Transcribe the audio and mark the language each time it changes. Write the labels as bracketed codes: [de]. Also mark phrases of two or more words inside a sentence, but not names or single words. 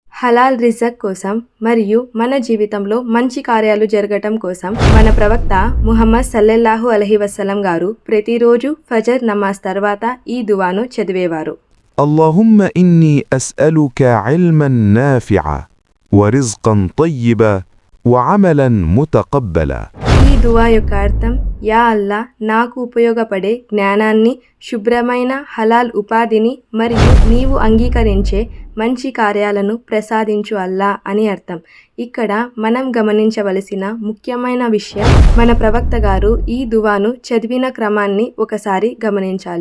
[te] హలాల్ రిజక్ కోసం మరియు మన జీవితంలో మంచి కార్యాలు జరగటం కోసం మన ప్రవక్త ముహమ్మద్ [ar] صلى الله عليه وسلم [te] గారు ప్రతిరోజు ఫజర్ నమాజ్ తర్వాత ఈ దువాను చదివేవారు. [ar] اللهم إني أسألك علما نافعا ورزقا طيبا وعملا متقبلا. [te] ఈ దువా యొక్క అర్థం, [ar] يا الله, [te] నాకు ఉపయోగపడే జ్ఞానాన్ని, శుభ్రమైన హలాల్ ఉపాధిని మరియు నీవు అంగీకరించే మంచి కార్యాలను ప్రసాదించు అల్లా అని అర్థం. ఇక్కడ మనం గమనించవలసిన ముఖ్యమైన విషయం, మన ప్రవక్త గారు ఈ దువాను చదివిన క్రమాన్ని ఒకసారి గమనించాలి.